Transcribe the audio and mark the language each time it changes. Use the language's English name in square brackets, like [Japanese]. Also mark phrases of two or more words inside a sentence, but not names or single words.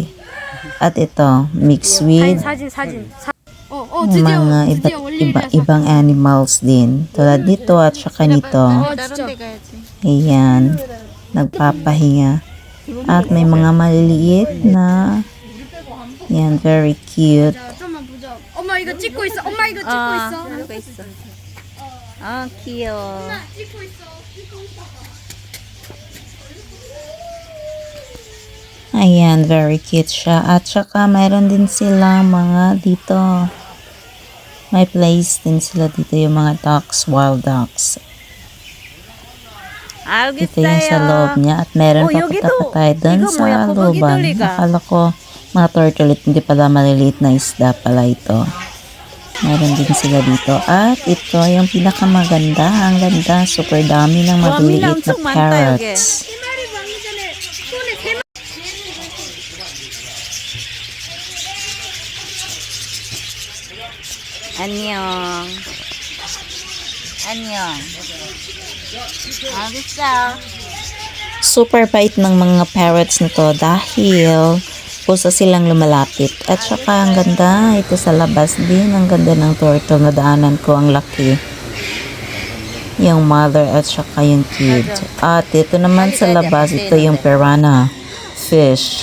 [Filipino] At ito, mixed with mga ibang animals din. Tulad dito at saka nito. Ayan, nagpapahinga. At may mga maliliit na, yan, [English] very cute. [Korean] 엄마 이거 찍고 있어. 엄마 이거 찍고 있어. 하고 있어. 아 귀여워. 찍고 있어. [Filipino] Ayan, [English] very cute [Filipino] siya. At saka mayroon din sila mga dito. May place din sila dito yung mga ducks, [English] wild ducks. [Filipino] Dito yung sa loob niya. At meron pa patay doon sa looban. Akala ko mga turtle, hindi pala maliliit na isda pala ito. Meron din sila dito. At ito yung pinakamaganda. Ang ganda. Super dami ng maliliit na parrots. [Korean] 안녕. 안녕. 알겠어. [Filipino] Super bait ng mga parrots nito dahil pusa silang lumalapit. At saka ang ganda, ito sa labas din, ang ganda ng turtle na daanan ko, ang laki. Yung mother at saka yung kid. At ito naman sa labas, ito yung [English] piranha fish.